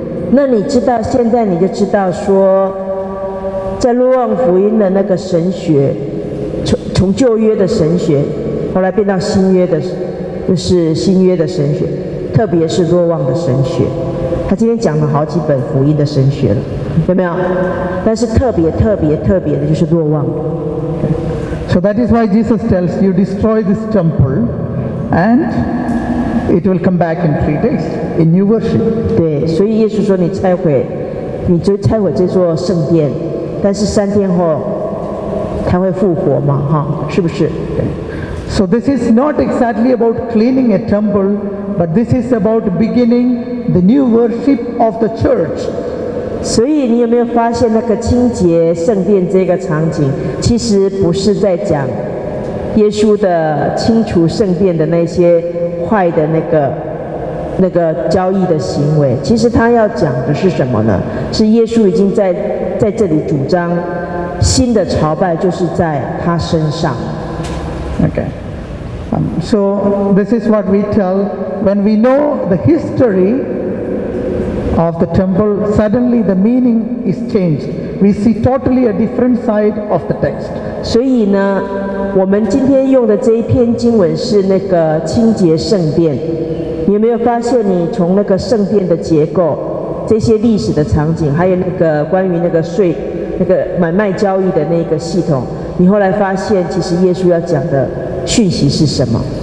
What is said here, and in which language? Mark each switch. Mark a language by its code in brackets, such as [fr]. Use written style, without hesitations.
[zh] 那你知道，现在你就知道说，在若望福音的那个神学，从旧约的神学，后来变到新约的，就是新约的神学，特别是若望的神学。他今天讲了好几本福音的神学了，有没有？但是特别的就是若望。 [en] So that is why Jesus tells you, destroy this temple, and it will come back in 3 days in new worship. [zh] 对，所以耶稣说你就拆毁这座圣殿，但是3天后他会复活嘛，是不是？对。 [en] So this is not exactly about cleaning a temple, but this is about beginning the new worship of the church. [zh] 所以你有没有发现那个清洁圣殿这个场景，其实不是在讲耶稣的清除圣殿的那些坏的那个交易的行为，其实他要讲的是什么呢？是耶稣已经在这里主张新的朝拜就是在他身上。 [en] Okay. So this is what we tell when we know the history of the temple. Suddenly the meaning is changed. We see totally a different side of the text. [zh] 所以呢，我们今天用的这一篇经文是那个清洁圣殿。你有没有发现，你从那个圣殿的结构、这些历史的场景，还有那个关于那个买卖交易的那个系统，你后来发现，其实耶稣要讲的讯息是什么？